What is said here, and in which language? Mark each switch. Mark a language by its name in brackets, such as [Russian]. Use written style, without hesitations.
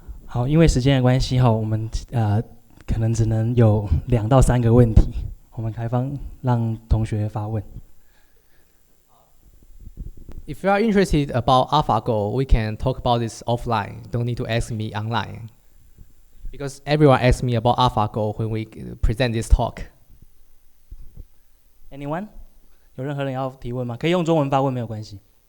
[Chinese] 好，因为时间的关系哈，我们可能只能有2到3个问题，我们开放让同学发问。 [English] If you are interested about AlphaGo, we can talk about this offline. Don't need to ask me online. Because everyone asks me about AlphaGo when we present this talk. Anyone？ [Chinese] 有任何人要提问吗？可以用中文发问，没有关系。